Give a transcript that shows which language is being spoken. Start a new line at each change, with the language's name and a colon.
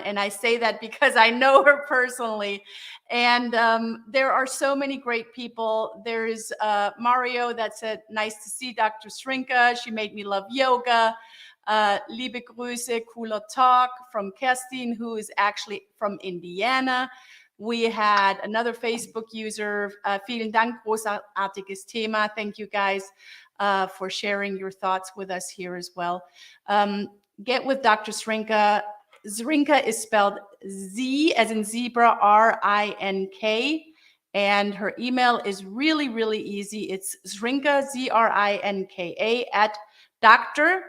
English: And I say that because I know her personally. And there are so many great people. There's Mario that said, nice to see Dr. Shrinka. She made me love yoga.
German: Liebe Grüße,
English: cooler talk from Kerstin, who is actually from Indiana. We had another Facebook user.
German: Vielen Dank, großartiges Thema.
English: Thank you guys for sharing your thoughts with us here as well. Get with Dr. Shrinka. Zrinka is spelled Z as in zebra, R-I-N-K. And her email is really, really easy. It's Zrinka, Z-R-I-N-K-A at Dr.